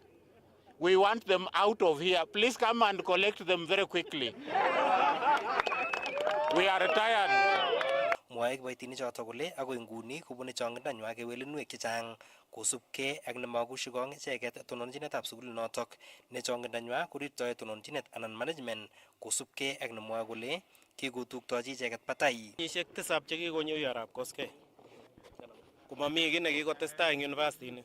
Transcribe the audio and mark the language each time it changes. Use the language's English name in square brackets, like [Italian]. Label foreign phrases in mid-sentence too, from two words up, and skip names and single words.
[English] We want them out of here. Please come and collect them very quickly. We are tired. [Kalenjin] mwae kiboitinichoto kole agoi nguni kobune chongindonywa kewelinwek chechang kosubkei ak nemakushikong icheket tononjinetab sugulinotok ne chongindonywa korirtoi tononjinet anan management kosubkei ak nemwae kole kikotuktochi icheket batai. Kenyisiek 7 chekikonyo arap koskei komami kiy nekikotestai eng university ni.